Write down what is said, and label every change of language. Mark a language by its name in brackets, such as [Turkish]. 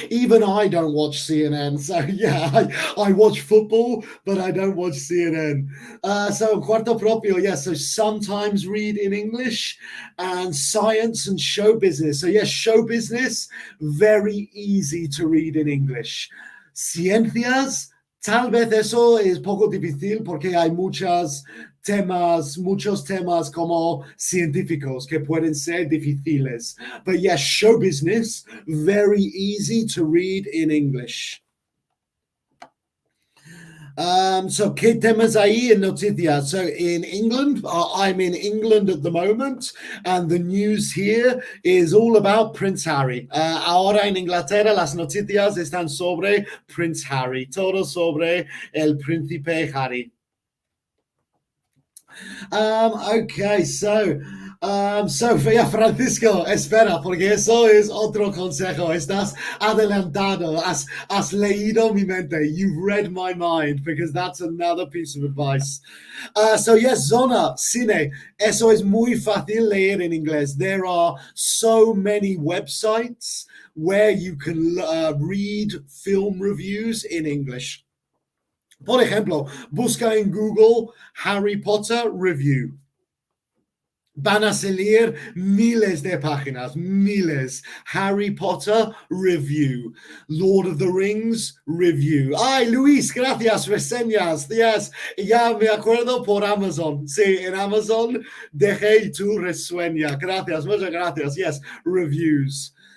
[English] Even I don't watch CNN. So yeah, I watch football, but I don't watch CNN. So [Spanish] cuarto propio, [English] yes. Yeah, so sometimes read in English, and science and show business. So yes, show business, very easy to read in English. [Spanish] Ciencias, tal vez eso es poco difícil porque hay muchos temas como científicos que pueden ser difíciles. [English] But yes, show business, very easy to read in English. [Spanish] So, ¿qué temas hay en noticias? [English] So, in England, I'm in England at the moment, and the news here is all about Prince Harry. [Spanish] Ahora en Inglaterra, las noticias están sobre Prince Harry, todo sobre el príncipe Harry. Okay, so Sofía Francisco, espera, porque eso es otro consejo. Estás adelantado, has leído mi mente. [English] You've read my mind, because that's another piece of advice. [Spanish] So yes, zona, cine. Eso es muy fácil leer en inglés. [English] There are so many websites where you can read film reviews in English. [Spanish] Por ejemplo, busca en Google Harry Potter review. Van a salir miles de páginas, miles. [English] Harry Potter review. Lord of the Rings review. [Spanish] Ay, Luis, gracias, reseñas. Yes, ya me acuerdo por Amazon. Sí, en Amazon dejé tu reseña. Gracias, muchas gracias. Yes, reviews.